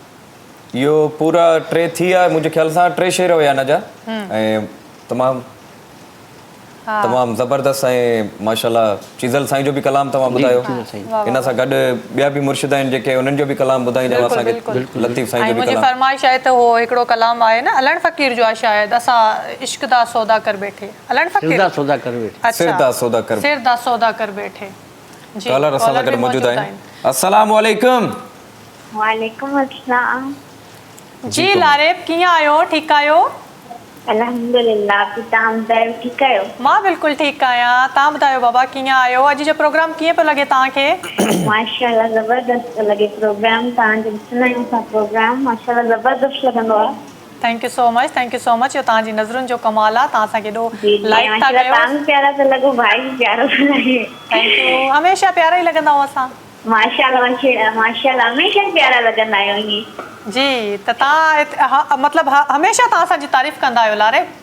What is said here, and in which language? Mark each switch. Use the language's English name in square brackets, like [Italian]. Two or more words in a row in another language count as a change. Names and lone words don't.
[Sindhi] इहो पूरा टे थी विया मुंहिंजे ख़्याल सां टे शेर हुया हिन जा ऐं तमामु तमामु ज़बरदस्त ऐं माशाल्लाह चीज़ल साईं जो बि कलाम तव्हां ॿुधायो इन सां गॾु ॿिया बि मुर्शिद आहिनि जेके उन्हनि जो बि कलाम ॿुधाईंदव असांखे लतीफ़ साईं जो बि मुंहिंजी कलाम फरमाइश आहे त उहो हिकिड़ो कलाम आहे न अलण फ़कीर जो आहे शायदि [Punjabi] اساں عشق دا سودا کر بیٹھے [Sindhi] अलण फ़कीर [Punjabi] سردا سودا کر بیٹھے سر دا سودا کر سر دا سودا کر بیٹھے جی [Sindhi] कॉलर असां सां गॾु मौजूदु आहिनि [Arabic] السلام عليكم وعليكم السلام. [Sindhi] जी लारेब कीअं आहियो ठीकु आहियो अल्हम्दुलिल्लाह तव्हां ॿुधायो ठीकु आहियो? मां बिल्कुलु ठीकु आहियां तव्हां ॿुधायो बाबा कीअं आहियो अॼु जो प्रोग्राम कीअं पियो लॻे तव्हांखे माशाल्लाह ज़बरदस्त पियो लॻे प्रोग्राम तव्हांजो ॾिसंदा आहियूं असां प्रोग्राम माशाल्लाह ज़बरदस्त लॻंदो आहे। [English] thank you so much [Sindhi] इहो तव्हांजी नज़रुनि जो कमाल आहे तव्हां असांखे एॾो जी लाइक था माशाल्लाह कयो तव्हां प्यारा था लॻो भाई बि प्यारो थो लॻे [English] thank you [Sindhi] हमेशह प्यारा ई लॻंदा आहियूं असां माशाल्लाह माशाल्लाह हमेशह प्यारा लॻंदा आहियो ईअं जी त तव्हां मतिलबु हमेशह तव्हां असांजी तारीफ़ कंदा आहियो लारे